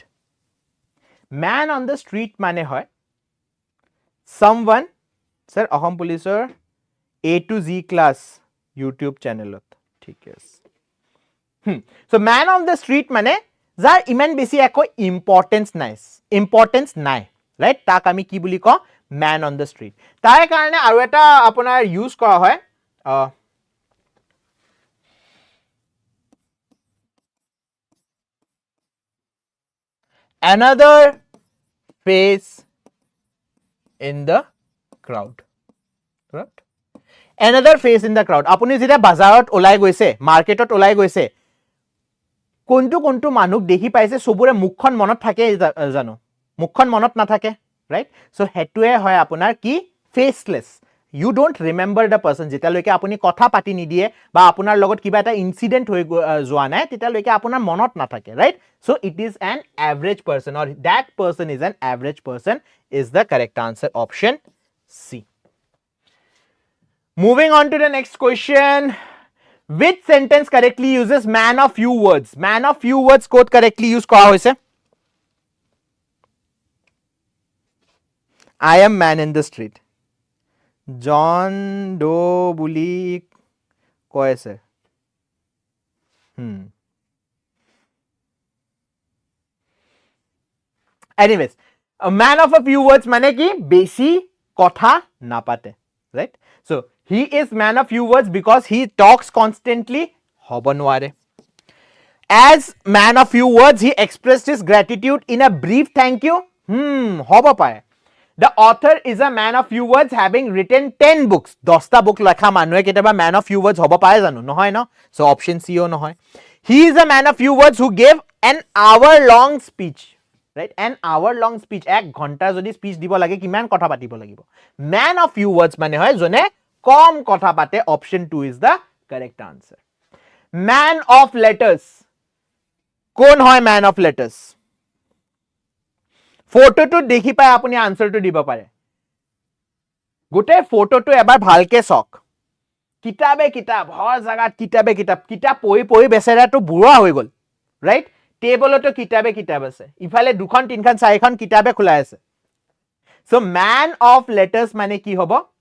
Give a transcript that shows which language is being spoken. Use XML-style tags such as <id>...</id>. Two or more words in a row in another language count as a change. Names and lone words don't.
<as>স্ট্রিট মানে হয় someone স্যার অসম পুলিচৰ A to Z ক্লাস</as> <en>YouTube channel</en> <as>ঠিক আছে</as> <en>so man on the street</en> <as>মানে যাৰ ইমান বেছি একো ইম্পৰ্টেন্স নাই ৰাইট তাক আমি কি বুলি কওঁ</as> <en>man on the street</en> <as>তাৰ কাৰণে আৰু এটা আপোনাৰ ইউজ কৰা হয়</as> <en>another face in the crowd right another face in the crowd</en> <as>আপুনি যেতিয়া বাজাৰত ওলাই গৈছে মাৰ্কেটত ওলাই গৈছে কোনটো মানুহ দেখি পাইছে সবৰে মুখখন মনত থাকে জানো মুখখন মনত নাথাকে ৰাইট সো হেতুৱে হয় আপোনাৰ কি ফেসলেস</as> <en>you don't remember the person</en> <as>যেতিয়ালৈকে আপুনি কথা পাতি নিদিয়ে বা আপোনাৰ লগত কিবা এটা ইনসিডেন্ট হৈ যোৱা নাই তেতিয়ালৈকে আপোনাৰ মনত নাথাকে ৰাইট</as> <en>so it is an average person or that person is an average person is the correct answer option C moving on to the next question which sentence correctly uses man of few words code correctly use</en> <as>কৰা হৈছে</as> <en>I am man in the street John Doe</en> <as>বুলি কয় আছে</as> <en>anyways a man of a few words মানে</en> <as>কি বেছি কথা নাপাতে</as> <en>right so he is man of few words because he talks constantly</en> <as>হ'ব নোৱাৰে</as> <en>as man of few words he expressed his gratitude in a brief thank you</en> <as>হ'ব পাৰে</as> <en>the author is a man of few words having written 10 books</en> <as>10টা book লেখা মানুহে কেতিয়াবা</as> <en>man of few words</en> <as>হ'ব পাৰে জানো নহয় ন</as> <en>so option C ও নহয় he is a man of few words who gave an hour long speech right an hour long speech</en> <as>এক ঘন্টা যদি স্পিচ দিব লাগে কিমান কথা পাতিব লাগিব</as> <en>man of few words</en> <as>মানে হয় জনে কম কথা পাতে</as> <en>option 2 is the correct answer man of letters</en> <as>কোন হয়</as> <en>man of letters</en> <as>ফটোটো দেখি পাই আপুনি আনসাৰটো দিব পাৰে গোটে ফটোটো এবাৰ ভালকে চক কিতাবে কিতাব হৰ জাগাত কিতাব পঢ়ি বেচেৰাটো বুঢ়া হৈ গল ৰাইট টেবলতো কিতাব আছে ইফালে দুখন তিনখন চাৰিখন কিতাবে খোলা আছে</as> <en>so man of letters</en> <as>মানে কি হ'ব</as>